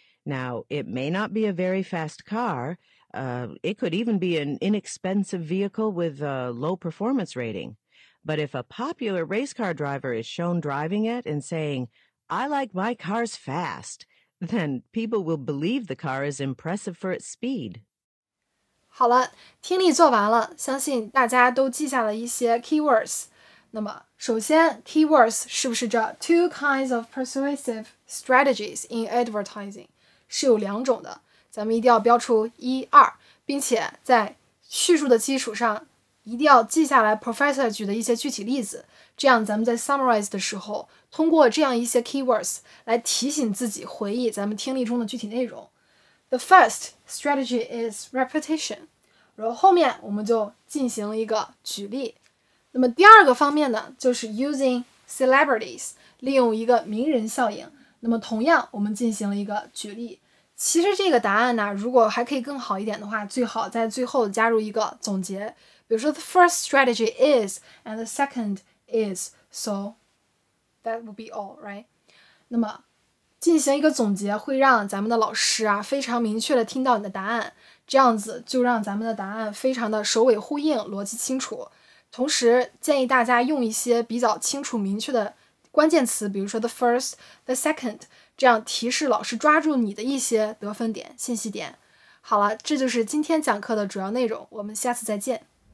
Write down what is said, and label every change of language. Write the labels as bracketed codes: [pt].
[en] Now, it may not be a very fast car. It could even be an inexpensive vehicle with a low performance rating. But if a popular race car driver is shown driving it and saying, "I like my cars fast," then people will believe the car is impressive for its speed. [zh] 好了，听力做完了，相信大家都记下了一些 keywords。那么，首先 keywords 是不是这 [en] two kinds of persuasive strategies in advertising [zh] 是有2种的，咱们一定要标出1、2，并且在叙述的基础上一定要记下来 Professor 举的一些具体例子，这样咱们在 summarize 的时候，通过这样一些 keywords 来提醒自己回忆咱们听力中的具体内容。 [en] The first strategy is repetition， [zh] 然后后面我们就进行了一个举例。那么第二个方面呢，就是 [en] using celebrities， [zh] 利用一个名人效应。那么同样我们进行了一个举例。其实这个答案呢，如果还可以更好一点的话，最好在最后加入一个总结。比如说 [en] the first strategy is and the second is, so that would be all, right? [zh] 那么进行一个总结会让咱们的老师啊非常明确的听到你的答案，这样子就让咱们的答案非常的首尾呼应，逻辑清楚。同时建议大家用一些比较清楚明确的关键词，比如说 [en] the first, the second， [zh] 这样提示老师抓住你的一些得分点、信息点。好了，这就是今天讲课的主要内容，我们下次再见。